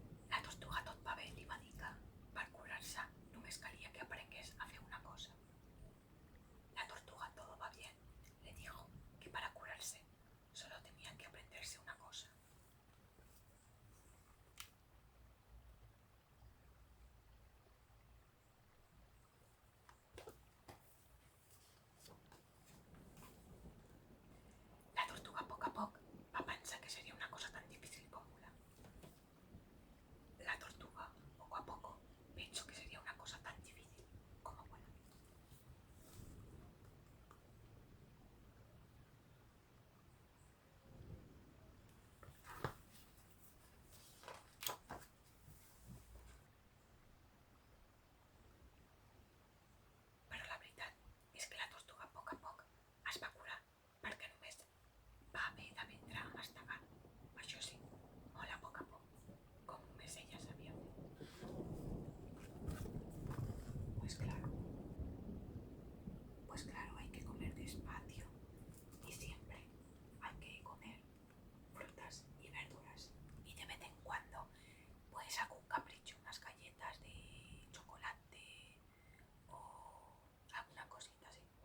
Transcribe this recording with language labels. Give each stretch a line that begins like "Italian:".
Catalan: La tortuga Tot va bé li va dir que per curar-se només calia que aprengués a fer una cosa.
Spanish: La tortuga Todo va bien le dijo que para curarse solo tenía que aprenderse una cosa.
Catalan: La tortuga a poc va pensar que seria una cosa tan difícil com volar.
Spanish: La tortuga poco a poco pensó que sería una cosa tan difícil como volar.
Catalan: Però la veritat és que la tortuga a poc es va curar perquè només va haver d'aprendre a mastegar. Això sí, molt a poc, com només ella sabia fer.
Spanish: Pues claro, pues claro, hay que comer despacio y siempre hay que comer frutas y verduras y de vez en cuando pues algún capricho, unas galletas de chocolate o alguna cosita así.